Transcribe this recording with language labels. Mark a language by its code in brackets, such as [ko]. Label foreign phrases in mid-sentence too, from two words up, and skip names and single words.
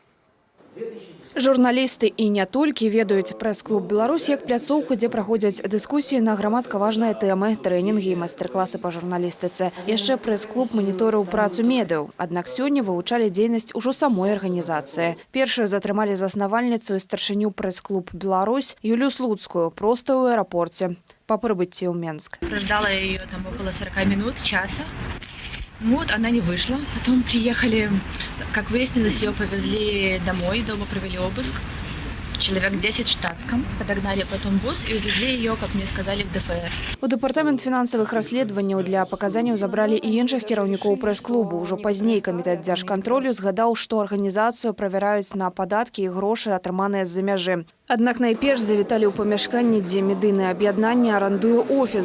[be] Журналісты і не толькі ведаюць прэс-клуб «Беларусь» як пляцоўку, дзе праходзяць дыскусіі на грамадска важныя тэмы, трэнінгі і майстар-класы па журналістыцы. Яшчэ прэс-клуб маніторыў працу медыяў. Аднак сёння вывучалі дзейнасць ужо самой арганізацыі. Першую затрымалі заснавальніцу і старшыню прэс-клуб «Беларусь» Юлію Слуцкую проста ў аэрапорце па прыбыцці ў Менск. [ru] Ждала ее там около 40 минут, часа. Вот, она не вышла. Потом приехали, как выяснилось, ее повезли домой, дома провели обыск. Человек 10 в штатском. Подогнали потом бус и увезли ее, как мне сказали, в ДФР. [be] У дэпартамент фінансавых расследаванняў для паказанняў забралі і іншых кіраўнікоў прэс-клубу. Ужо пазней камітэт дзяржкантролю згадаў, што арганізацыю правяраюць на падаткі і грошы, атрыманыя з-за мяжы. Аднак найперш завіталі ў памяшканні, дзе медыйнае аб'яднанне арандуе офіс.